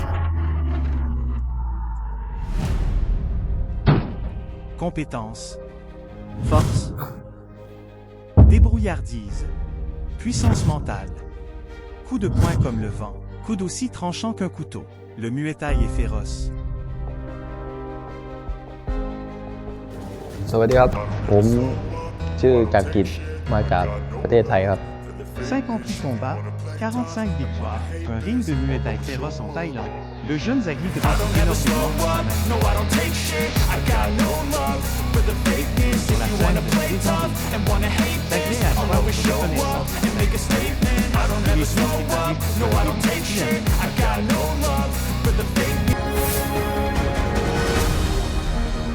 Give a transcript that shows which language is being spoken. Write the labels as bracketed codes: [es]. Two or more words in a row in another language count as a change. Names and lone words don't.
[fr] Compétence, force, débrouillardise, puissance mentale, coup de poing comme le vent, coude aussi tranchant qu'un couteau. Le Muay Thai est féroce. [th] สวัสดีครับผมชื่อจักรกิจมาจากประเทศไทยครับ [fr] 58 combats, 45 victoires, un ring de Muay Thai féroce en Thaïlande. Le jeune Zagli grandit énormément sur la scène de Zagli a droit aux reconnaissances. Il est vite